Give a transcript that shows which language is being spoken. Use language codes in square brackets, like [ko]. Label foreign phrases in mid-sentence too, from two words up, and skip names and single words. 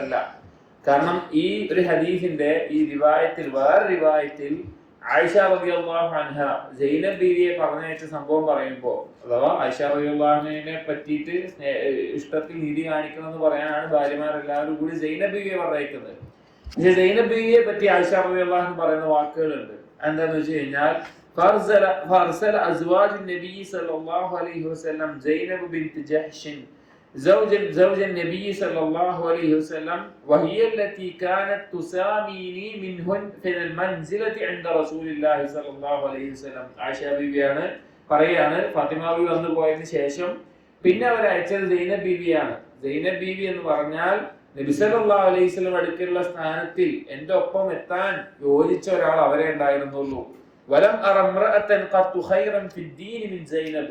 [ml] കാരണം ഈ ഒരു ഹദീസിന്റെ ഈ റിവായത്തിൽ, വേറെ റിവായത്തിൽ ആയിഷ [ar] رضي الله عنها [ml] സൈനബ് ബീവിയെ പറഞ്ഞയച്ച സംഭവം പറയുമ്പോൾ, അഥവാ ആയിഷ റളിയല്ലാഹു അൻഹയെ പറ്റിയിട്ട് ഇഷ്ടത്തിൽ നീതി കാണിക്കണം എന്ന് പറയാനാണ് ഭാര്യമാരെല്ലാവരും കൂടി സൈനബ് ബീവിയെ പറഞ്ഞയക്കുന്നത്. പക്ഷെ സൈനബ് ബീവിയെ പറ്റി ആയിഷ [ar] رضي الله عنها [ml] പറയുന്ന വാക്കുകളുണ്ട്. എന്താന്ന് വെച്ച് കഴിഞ്ഞാൽ, [ar] فأرسل أزواج النبي صلى الله عليه وسلم زينب بنت جحش زوج النبي صلى الله عليه وسلم وهي التي كانت تساميني منهن في المنزلة عند رسول الله صلى الله عليه وسلم. [ml] ആയിഷ ബീവിയാണ് പറയാണ്, ഫാത്തിമ ബീവി വന്നു പോയതിനു ശേഷം പിന്നെ അവർ അയച്ചത് സൈനബ് ബീവിയാണ്. സൈനബ് ബീവി എന്ന് പറഞ്ഞാൽ നബി [ar] صلى الله عليه وسلم [ml] അടുക്കലുള്ള സ്ഥാനത്തിൽ എന്റെ ഒപ്പം എത്താൻ യോജിച്ച ഒരാൾ അവരെ ഉണ്ടായിരുന്നുള്ളൂ. [ar] ولم أر امرأة قط خيرا في الدين من زينب.